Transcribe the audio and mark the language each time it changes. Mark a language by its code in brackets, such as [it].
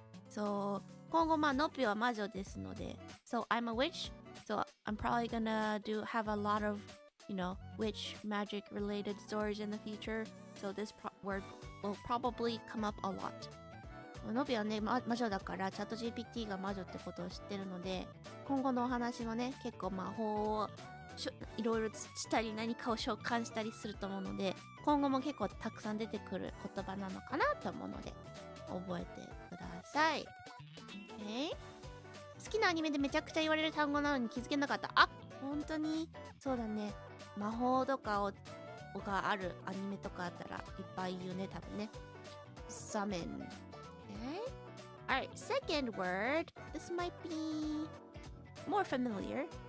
[ja] So 今後ノピは魔女ですので、 [en] So I'm a witch. So I'm probably gonna have a lot of, witch magic related stories in the future. So this word will probably come up a lot. [ja] ノビはね、魔女だからチャット GPT が魔女ってことを知ってるので、今後のお話もね、結構魔法をいろいろしたり何かを召喚したりすると思うので、今後も結構たくさん出てくる言葉なのかなと思うので覚えてください。 [en] Okay? [ja] 好きなアニメでめちゃくちゃ言われる単語なのに気づけなかった。あ、本当にそうだね。魔法とかがあるアニメとかあったらいっぱい言うね、多分ね。 [en] Summon。Okay. Alright, second word. This might be more familiar.